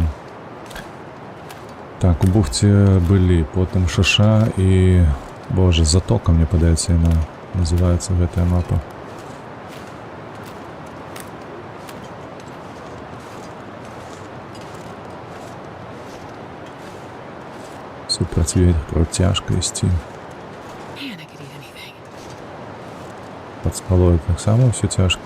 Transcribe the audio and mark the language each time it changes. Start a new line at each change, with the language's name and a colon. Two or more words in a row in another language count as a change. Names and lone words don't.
Belarusian: Так, у бухце былі, потым шаша і... Боже, затока, мне падаецца, яна называецца гэтая мапа. Супраць ветру цяжка ісці.
English: Man, I could eat anything.
Belarusian: Пад спалою таксама ўсё цяжка.